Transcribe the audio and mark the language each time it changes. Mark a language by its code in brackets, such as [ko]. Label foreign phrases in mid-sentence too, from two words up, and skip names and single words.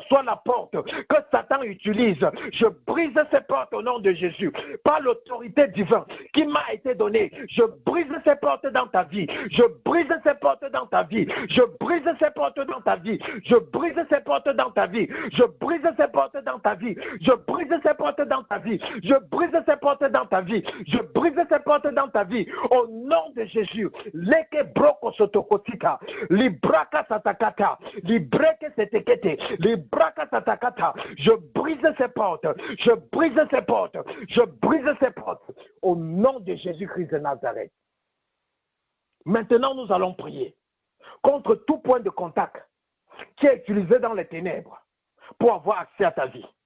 [fr] soit la porte que Satan utilise, je brise ces portes au nom de Jésus, par l'autorité divine qui m'a été donnée, je brise ces portes dans ta vie, je brise ces portes dans ta vie, je brise ces portes dans ta vie, je brise ces portes dans ta vie, je brise ces portes dans ta vie, je brise ces portes dans ta vie, je brise ces portes dans ta vie, je brise ces portes dans ta vie, au nom de Jésus. Leke broko sotokotika, libraka satakata, libreke setekete, libraka satakata. Je brise ces portes, je brise ces portes, je brise ces portes au nom de Jésus-Christ de Nazareth. Maintenant, nous allons prier contre tout point de contact qui est utilisé dans les ténèbres pour avoir accès à ta vie.